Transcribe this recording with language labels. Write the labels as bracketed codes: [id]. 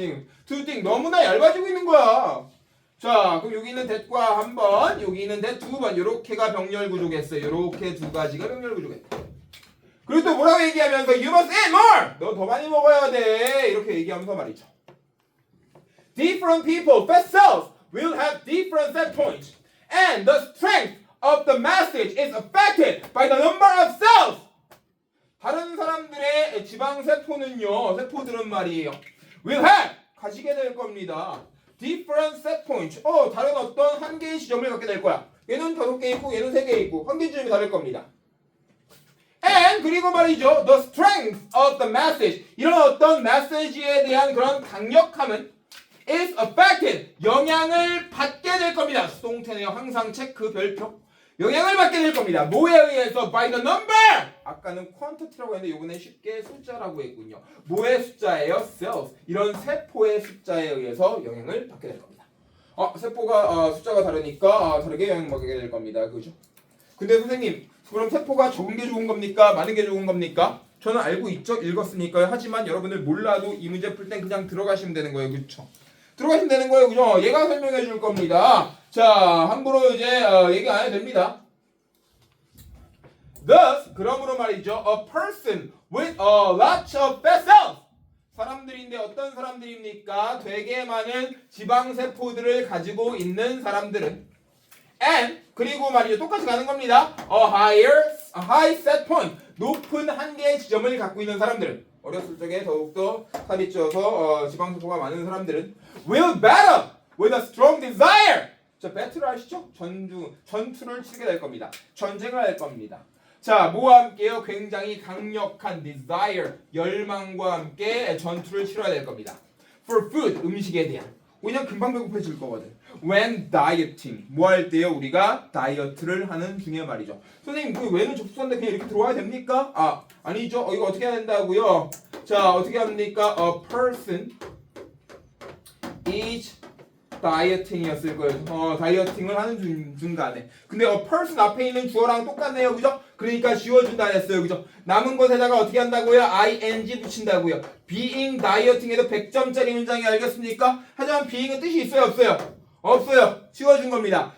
[ko] 지금 [en] too thin, [ko] 너무나 얇아지고 있는 거야. 자, 그럼 여기 있는 that과 한 번, 여기 있는 that 두 번, 요렇게가 병렬구조겠어요. 요렇게 두 가지가 병렬구조겠다. 그리고 또 뭐라고 얘기하면서 [en] you must eat more, [ko] 너 더 많이 먹어야 돼. 이렇게 얘기하면서 말이죠. [en] Different people, fat cells will have different set points, and the strength of the message is affected by the number of cells. [ko] 다른 사람들의 지방세포는요, 세포들은 말이에요, [en] will have, [ko] 가지게 될 겁니다. [en] different set points, [ko] 다른 어떤 한 개의 지점을 갖게 될 거야. 얘는 5개 있고, 얘는 3개 있고, 한 개의 지점이 다를 겁니다. [en] And [ko] 그리고 말이죠, [en] the strength of the message, [ko] 이런 어떤 메시지에 대한 그런 강력함은 [en] is affected, [ko] 영향을 받게 될 겁니다. 수동태네요. 항상 체크 별표. 영향을 받게 될 겁니다. 뭐에 의해서? [en] by the number. [ko] 아까는 quantity라고 했는데 이번에 쉽게 숫자라고 했군요. 뭐의 숫자예요? cells. 이런 세포의 숫자에 의해서 영향을 받게 될 겁니다. 세포가 숫자가 다르니까 다르게 영향받게 될 겁니다. 그죠? 근데 선생님, 그럼 세포가 적은 게 좋은 겁니까? 많은 게 좋은 겁니까? 저는 알고 있죠. 읽었으니까요. 하지만 여러분들 몰라도 이 문제 풀 땐 그냥 들어가시면 되는 거예요. 그렇죠? 들어가시면 되는 거예요. 그죠? 얘가 설명해 줄 겁니다. 자, 함부로 이제 얘기 안 해도 됩니다. [en] Thus, [ko] 그러므로 말이죠. [en] A person with a lot of fat cells. [ko] 사람들인데 어떤 사람들입니까? 되게 많은 지방세포들을 가지고 있는 사람들은 and 그리고 말이죠. 똑같이 가는 겁니다. [en] A high set point. [ko] 높은 한계의 지점을 갖고 있는 사람들은 어렸을 적에 더욱더 살이 쪄서 지방세포가 많은 사람들은 [en] will battle with a strong desire. [ko] 자, 배틀을 아시죠? 전투를 치게 될 겁니다. 전쟁을 할 겁니다. 자, 뭐와 함께요? 굉장히 강력한 desire, 열망과 함께 전투를 치러야 될 겁니다. [en] For food, [ko] 음식에 대한. 왜냐면 금방 배고파질 거거든. [en] When dieting, [ko] 뭐 할 때요? 우리가 다이어트를 하는 중에 말이죠. 선생님, 그 when은 접속사인데 그냥 이렇게 들어와야 됩니까? 아니죠. 이거 어떻게 해야 된다고요? 자, 어떻게 합니까? [en] A person is dieting [ko] 이었을 거예요. 다이어팅을 하는 중간에. 근데 a person 앞에 있는 주어랑 똑같네요. 그죠? 그러니까 지워준다 했어요. 그죠? 남은 것에다가 어떻게 한다고요? ing 붙인다고요. [en] being dieting [ko] 에도 100점짜리 문장이 알겠습니까? 하지만 being은 뜻이 있어요? 없어요? 없어요. 지워준 겁니다.